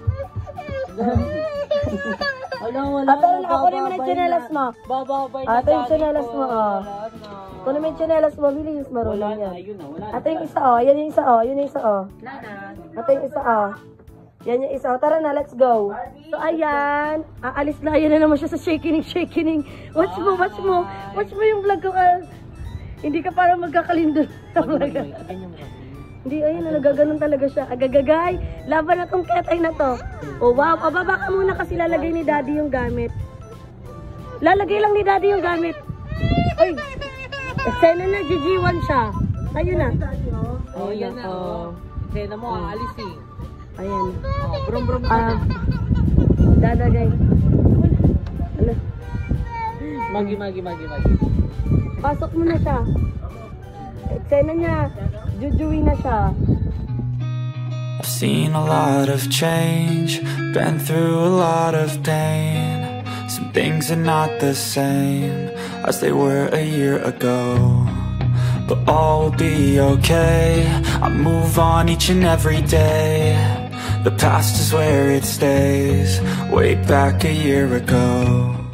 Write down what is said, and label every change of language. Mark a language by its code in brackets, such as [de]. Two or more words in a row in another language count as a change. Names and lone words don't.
[tl] Wala. Pero kunin mo na yung tsinelas mo. Bababay na. Ito yung tsinelas mo, oh. Kunin mo yung tsinelas mo, bilis, marunong yan. Ayun na, wala na. Ito yung isa, oh. Yan yung isa, oh. Yun yung isa, oh. Wala na. Ito yung isa, oh. Yan yung isa. Tara na, [en] let's go. [tl] So, ayan. Aalis na. Ayan na naman siya sa shaking. Watch mo. Watch mo yung vlog ko. Hindi ka parang magkakalindol. Hindi, ayun na. Nagaganon talaga siya. Agagagay. Laban na tong ketay na to. Oh, wow. Pababa ka muna kasi lalagay ni Daddy yung gamit. Lalagay lang ni Daddy yung gamit. Ay. Eksena na. GG1 siya. Ayun na. Oh, yan na. Eksena mo, aalis eh. Ayan. Brum. Dadagay. Ano? Magi. Pasok mo na siya. Eksena niya. Jujuin na siya. [en] I've seen a lot of change, been through a lot of pain. Some things are not the same as they were a year ago, but all will be okay. I move on each and every day. The past is where it stays, way back a year ago.